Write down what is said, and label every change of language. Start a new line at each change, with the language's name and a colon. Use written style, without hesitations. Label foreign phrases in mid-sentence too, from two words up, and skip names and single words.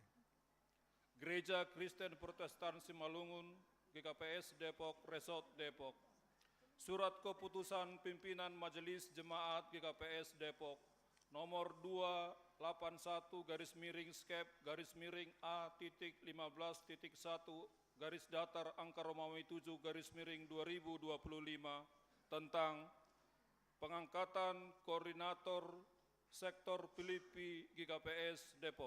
Indonesian: Gereja Kristen Protestan Simalungun, GKPS Depok, Resort Depok. Surat keputusan pimpinan Majelis Jemaat GKPS Depok nomor 281 garis miring skep garis miring A.15.1 garis datar angka Romawi 7 garis miring 2025 tentang pengangkatan koordinator sektor Filipi GKPS Depok.